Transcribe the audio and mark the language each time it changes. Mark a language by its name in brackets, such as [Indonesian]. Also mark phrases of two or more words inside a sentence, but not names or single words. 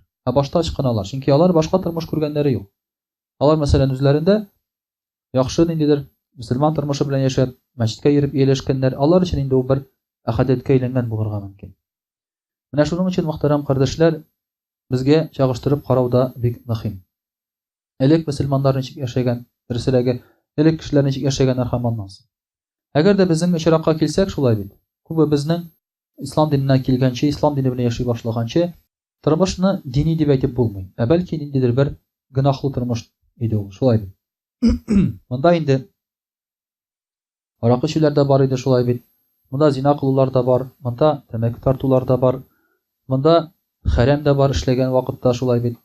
[Tatar] Башта ышкыналар, чөнки алар башка тормыш күргәннәре юк. Алар мәсәлән үзләрендә яхшы ниндидер мөселман тормышы белән яшәп, мәчеткә йөреп ияләшкәннәр, алар өчен инде ул бер әһәдәткә әйләнгән булырга мөмкин. Менә шуның өчен, мөхтәрәм кардәшләр, безгә чагыштырып карауда бик мөһим. Элек мөселманнар ничек яшәгән, дөресрәге, элек кешеләр ничек яшәгәннәр һәм аннан соң. Әгәр дә безнең очракка килсәк, шулай бит. Күбе безнең İslam dinine килгәнче, İslam dini белән яши башлаганчы, тормышны дини дип әйтеп булмый. Бәлки ниндидер бер гынахлы тормыш иде ул, шулай бит. Монда инде аракы эчүләр дә бар иде, шулай бит. Монда зина кылулар да бар, монда тәмәке тартулар да бар. Монда хәрәм дә бар эшләгән вакытта, шулай бит.